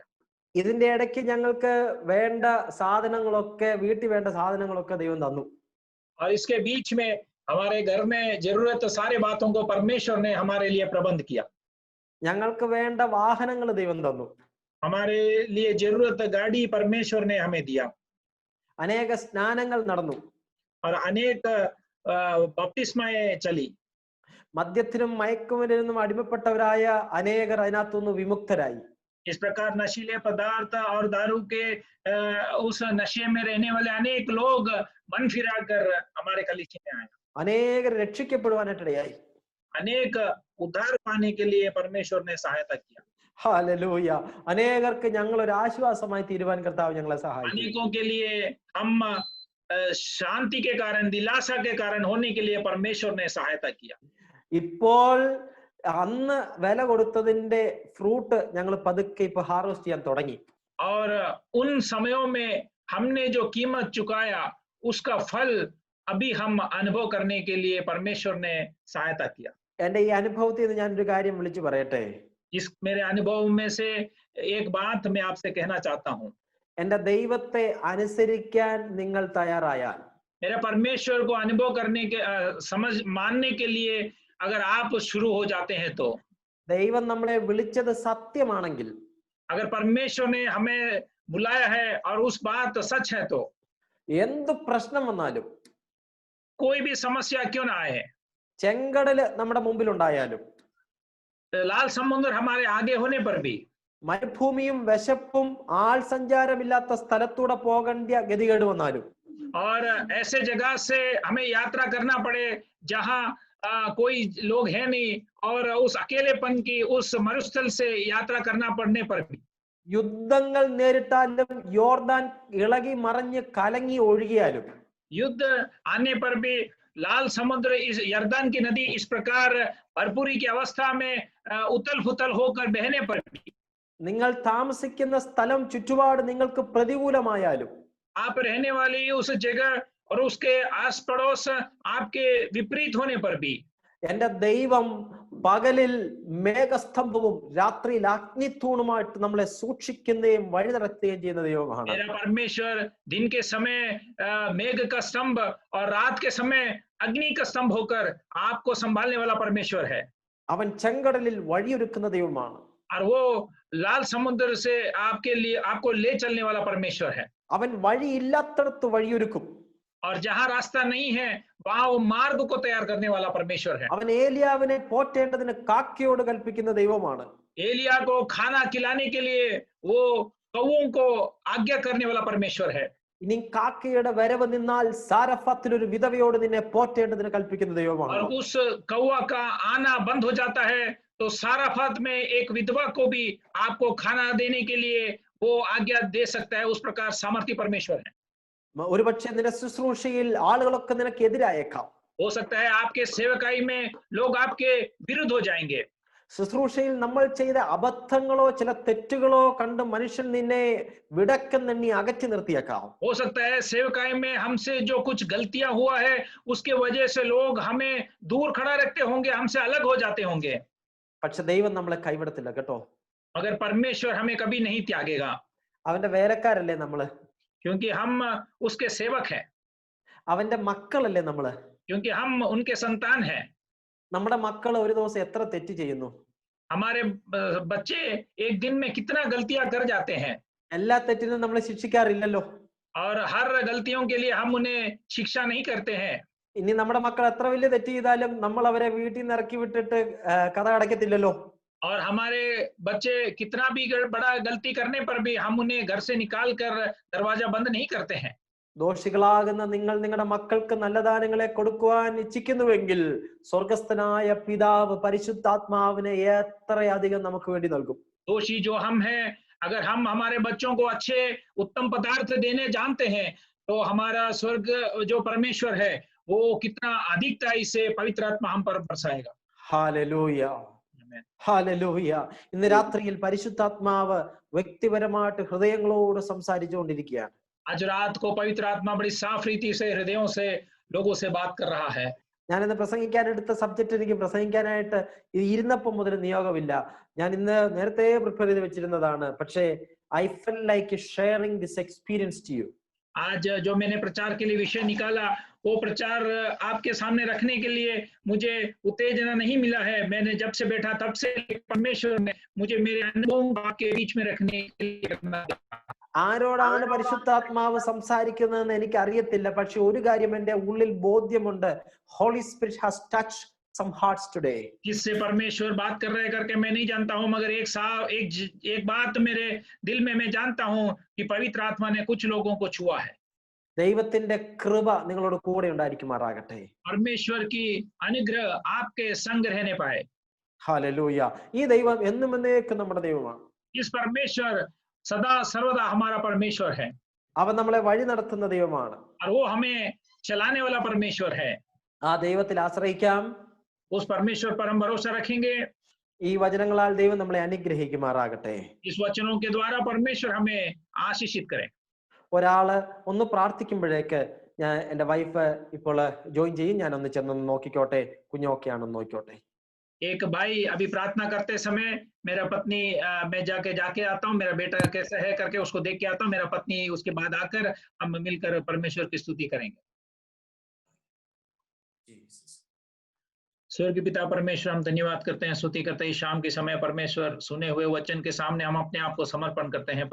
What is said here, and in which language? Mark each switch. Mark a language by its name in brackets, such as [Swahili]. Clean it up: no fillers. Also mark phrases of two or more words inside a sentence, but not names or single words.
[Malayalam] ഇതിന്റെ ഇടയ്ക്ക് ഞങ്ങൾക്ക് വേണ്ട സാധനങ്ങളൊക്കെ, വീട്ടിൽ വേണ്ട സാധനങ്ങളൊക്കെ ദൈവം തന്നു. [Hindi] और इसके बीच में हमारे घर में जरूरत सारे बातों को परमेश्वर ने हमारे लिए प्रबंध किया। [Malayalam] ഞങ്ങൾക്ക് വേണ്ട വാഹനങ്ങൾ ദൈവം തന്നു. [Hindi] हमारे लिए जरूरत गाड़ी परमेश्वर ने हमें दिया [Malayalam] അനേക സ്നാനങ്ങൾ നടന്നു. [Hindi] और अनेक बपतिस्माएं चली। [Malayalam] മദ്യത്തിനും മയക്കുമരുന്നിനും അടിമപ്പെട്ടവരായ അനേകർ അതിനകത്തുനിന്ന് വിമുക്തരായി. [Hindi] इस प्रकार नशीले पदार्थ और दारू के उस नशे में रहने वाले अनेक लोग मन फिरा कर हमारे कलीसिया में आए। [Malayalam] അനേകർ രക്ഷിക്കപ്പെടുവാനായിട്ടിടയായി. [Hindi] अनेक उद्धार पाने के लिए परमेश्वर ने सहायता किया। [Malayalam] ഹല്ലേലൂയ. അനേകർക്ക് ഞങ്ങൾ ഒരു ആശ്വാസമായി തീരുവാൻ കർത്താവ് ഞങ്ങളെ സഹായിച്ചു. [Hindi] अनेकों के लिए हम शांति के कारण, दिलासा के कारण होने के लिए परमेश्वर ने सहायता किया। [Malayalam] ഇപ്പോൾ അന്ന് വില കൊടുത്തതിന്റെ ഫ്രൂട്ട് ഞങ്ങൾ പതുക്കെ ഇപ്പൊ ഹാർവെസ്റ്റ് ചെയ്യാൻ തുടങ്ങി. [Hindi] और उन समयों में हमने जो कीमत चुकाया उसका फल अभी हम अनुभव करने के लिए परमेश्वर ने सहायता किया। [Malayalam] എന്റെ ഈ അനുഭവത്തിൽ നിന്ന് ഞാനൊരു കാര്യം വിളിച്ചു പറയട്ടെ. [Hindi] इस मेरे अनुभव में से एक बात मैं आपसे कहना चाहता हूँ। [Malayalam] എന്റെ ദൈവത്തെ അനുസരിക്കാൻ നിങ്ങൾ തയ്യാറായാൽ, [Hindi] मेरे परमेश्वर को अनुभव करने के समझ मानने के लिए अगर आप शुरू हो जाते हैं तो, [Malayalam] ദൈവം നമ്മളെ വിളിച്ചത് സത്യമാണെങ്കിൽ, [Hindi] अगर परमेश्वर ने हमें बुलाया है और उस बात सच है तो, [Malayalam] എന്ത് പ്രശ്നം വന്നാലും, [Hindi] कोई भी समस्या क्यों ना आए, [Malayalam] ചെങ്കടല് നമ്മുടെ മുമ്പിലുണ്ടായാലും, [Hindi] लाल समुद्र हमारे आगे होने पर भी, [Malayalam] മരുഭൂമിയും വിശപ്പും ആൾ സഞ്ചാരമില്ലാത്ത സ്ഥലത്തൂടെ പോകേണ്ട ഗതികേട് വന്നാലും, [Hindi] और ऐसे जगह से हमें यात्रा करना पड़े जहां कोई लोग है नहीं और उस अकेलेपन की उस मरुस्थल से यात्रा करना पड़ने पर भी, [Malayalam] യുദ്ധങ്ങൾ നേരിട്ടാലും, യോർദാൻ ഇളകി മറിഞ്ഞ് കലങ്ങി ഒഴുകിയാലും, [Hindi] युद्ध आने पर भी, लाल समुद्र इस यर्दन की नदी इस प्रकार भरपूरी की अवस्था में उथल फुथल होकर बहने पर भी, [Malayalam] നിങ്ങൾ താമസിക്കുന്ന സ്ഥലം ചുറ്റുപാട് നിങ്ങൾക്ക് പ്രതികൂലമായാലും, [Hindi] आप रहने वाली उस जगह और उसके आस पड़ोस आपके विपरीत होने पर भी, [Malayalam] എന്റെ ദൈവം പകലിൽ മേഘസ്തംഭവും രാത്രിയിൽ അഗ്നിത്തൂണുമായിട്ട് നമ്മളെ സൂക്ഷിക്കുകയും വഴി നടത്തുകയും ചെയ്യുന്ന ദൈവമാണ്. [Hindi] मेरा परमेश्वर दिन के समय मेघ का स्तंभ और रात के समय अग्नि का स्तंभ होकर आपको संभालने वाला परमेश्वर है। [Malayalam] അവൻ ചെങ്കടലിൽ വഴിയൊരുക്കുന്ന ദൈവമാണ്. [Hindi] और वो लाल समुद्र से आपके लिए आपको ले चलने वाला परमेश्वर है। [Malayalam] അവൻ വഴിയില്ലാത്തടത്ത് വഴിയൊരുക്കും. [Hindi] और जहां रास्ता नहीं है वहां वो मार्ग को तैयार करने वाला परमेश्वर है। [Malayalam] അവൻ ഏലിയാവിനെ പോറ്റേണ്ടതിന് കാക്കയോട് കൽപ്പിക്കുന്ന ദൈവമാണ്. [Hindi] एलिया को खाना खिलाने के लिए वो कौओं को आज्ञा करने वाला परमेश्वर है। [Malayalam] ഇനി കാക്കയുടെ വരവ് നിന്നാൽ സാരഫത്തിൽ ഒരു വിധവയോട് നിന്നെ പോറ്റേണ്ടതിന് കൽപ്പിക്കുന്ന [Hindi] और [Malayalam] ദൈവമാണ്. [Hindi] उस कौआ का आना बंद हो जाता है तो साराफत में एक विधवा को भी आपको खाना देने के लिए वो आज्ञा दे सकता है। उस प्रकार सामर्थ्य परमेश्वर है। [Malayalam] ഒരുപക്ഷെ നിന്റെ ശുശ്രൂഷയിൽ ആളുകളൊക്കെ നിനക്ക് എതിരായേക്കാം. [Hindi] हो सकता है आपके सेवकाई में लोग आपके विरुद्ध हो जाएंगे। [Malayalam] ശുശ്രൂഷയിൽ നമ്മൾ ചെയ്ത അബദ്ധങ്ങളോ ചില തെറ്റുകളോ കണ്ട് മനുഷ്യൻ നിന്നെ വിടക്കെന്നെണ്ണി അകറ്റി നിർത്തിയേക്കാം. [Hindi] हो सकता है सेवकाई में हमसे जो कुछ गलतियां हुआ है उसके वजह से लोग हमें दूर खड़ा रखते होंगे, हमसे अलग हो जाते होंगे। [Malayalam] പക്ഷെ ദൈവം നമ്മളെ കൈവിടത്തില്ല കേട്ടോ. [Hindi] मगर परमेश्वर हमें कभी नहीं त्यागेगा, [Malayalam] അവന്റെ വേലക്കാരല്ലേ നമ്മള്, [Hindi] क्योंकि हम उसके सेवक हैं, [Malayalam] അവന്റെ മക്കളല്ലേ നമ്മള്. [Hindi] क्योंकि हम उनके संतान हैं। [Malayalam] നമ്മുടെ മക്കൾ ഒരു ദിവസം എത്ര തെറ്റ് ചെയ്യുന്നു? [Hindi] हमारे बच्चे एक दिन में कितना गलतियां कर जाते हैं। [Malayalam] എല്ലാ തെറ്റിനും നമ്മൾ ശിക്ഷിക്കാറില്ലല്ലോ. [Hindi] और हर गलतियों के लिए हम उन्हें शिक्षा नहीं करते हैं। [Malayalam] ഇനി നമ്മുടെ മക്കൾ എത്ര വലിയ തെറ്റ് ചെയ്താലും നമ്മൾ അവരെ വീട്ടിൽ നിന്ന് ഇറക്കി വിട്ടിട്ട് കഥ അടയ്ക്കത്തില്ലല്ലോ. [Hindi] और हमारे बच्चे कितना भी बड़ा गलती करने पर भी हम उन्हें घर से निकाल कर दरवाजा बंद नहीं करते हैं। [Malayalam] ദോഷികളാകുന്ന നിങ്ങൾ നിങ്ങളുടെ മക്കൾക്ക് നല്ല ദാനങ്ങളെ കൊടുക്കുവാൻ ഇച്ഛിക്കുന്നുവെങ്കിൽ സ്വർഗസ്ഥനായ പിതാവ് പരിശുദ്ധാത്മാവിനെ എത്രയധികം നമുക്ക് വേണ്ടി നൽകും. [Hindi] दोषी जो हम हैं, अगर हम हमारे बच्चों को अच्छे उत्तम पदार्थ देने जानते हैं तो हमारा स्वर्ग जो परमेश्वर है वो कितना अधिकताई से पवित्र आत्मा हम पर बरसाएगा। [Malayalam] ഹല്ലേലൂയ, ഹല്ലേലൂയ. ഇന്ന് രാത്രിയിൽ പരിശുദ്ധാത്മാവ് വ്യക്തിപരമായിട്ട് ഹൃദയങ്ങളോട് സംസാരിച്ചുകൊണ്ടിരിക്കുകയാണ്. [Hindi] आज रात को पवित्र आत्मा बड़ी साफ रीति से हृदयों से लोगों से बात कर रहा है। [Malayalam] ഞാൻ ഇന്ന് പ്രസംഗിക്കാനെടുത്ത സബ്ജക്റ്റ് എനിക്ക് പ്രസംഗിക്കാനായിട്ട് ഇരുന്നപ്പം മുതൽ നിയോഗമില്ല. ഞാൻ ഇന്ന് നേരത്തെ പ്രിപ്പയർ ചെയ്ത് വെച്ചിരുന്നതാണ്. [English] പക്ഷേ I feel like sharing this experience to you. [Hindi] आज जो मैंने प्रचार के लिए विषय निकाला वो प्रचार आपके सामने रखने के लिए मुझे उत्तेजना नहीं मिला है। मैंने जब से बैठा तब से परमेश्वर ने मुझे मेरे अनुभवों को आपके बीच में रखने के लिए करना। [Malayalam] ആരോടാണ് പരിശുദ്ധാത്മാവ് സംസാരിക്കുന്നതെന്ന് എനിക്ക് അറിയത്തില്ല, പക്ഷെ ഒരു കാര്യം എന്റെ ഉള്ളിൽ ബോധ്യമുണ്ട്. [English] Holy Spirit has touched some hearts today. [Hindi] किससे परमेश्वर बात कर रहे करके मैं नहीं जानता हूं, मगर एक बात मेरे दिल में मैं जानता हूं कि पवित्र आत्मा ने कुछ लोगों को छुआ है. [Malayalam] ദൈവത്തിന്റെ കൃപ നിങ്ങളോട് കൂടെ ഉണ്ടായിരിക്കുമാറാകട്ടെ. [Hindi] परमेश्वर की अनुग्रह आपके संग रहने पाए. [Malayalam] ഹല്ലേലൂയ. ഈ ദൈവം എന്നും എന്നേക്കും നമ്മുടെ ദൈവമാണ്. [Hindi] इस परमेश्वर सदा सर्वदा हमारा परमेश्वर है. [Malayalam] അവൻ നമ്മളെ വഴി നടത്തുന്ന ദൈവമാണ്. [Hindi] और वो हमें चलाने वाला परमेश्वर है. [Malayalam] ആ ദൈവത്തിൽ ആശ്രയിക്കാം. [Hindi] उस परमेश्वर पर हम भरोसा रखेंगे. [Malayalam] ഈ വചനങ്ങളാൽ ദൈവം നമ്മളെ അനുഗ്രഹിക്കുമാറാകട്ടെ. [Hindi] इस वचनों के द्वारा परमेश्वर हमें आशीषित करे. [Malayalam] ഒരാള് ഒന്ന് പ്രാർത്ഥിക്കുമ്പോഴേക്ക് ഞാൻ എന്റെ വൈഫ് ഇപ്പോൾ ജോയിൻ ചെയ്യും, ഞാൻ ഒന്ന് ചെന്ന് നോക്കിക്കോട്ടെ കുഞ്ഞോക്കെ ആണെന്ന് നോക്കിക്കോട്ടെ. [Hindi] एक भाई अभी प्रार्थना करते समय मेरा पत्नी मैं जाके आता हूँ, मेरा बेटा कैसा है करके उसको देख के आता हूँ, मेरा पत्नी उसके बाद आकर हम मिलकर परमेश्वर की स्तुति करेंगे. स्वर्गीय पिता परमेश्वर, हम धन्यवाद करते हैं, स्तुति करते हैं शाम के समय परमेश्वर सुने हुए वचन के सामने हम अपने आप को समर्पण करते हैं.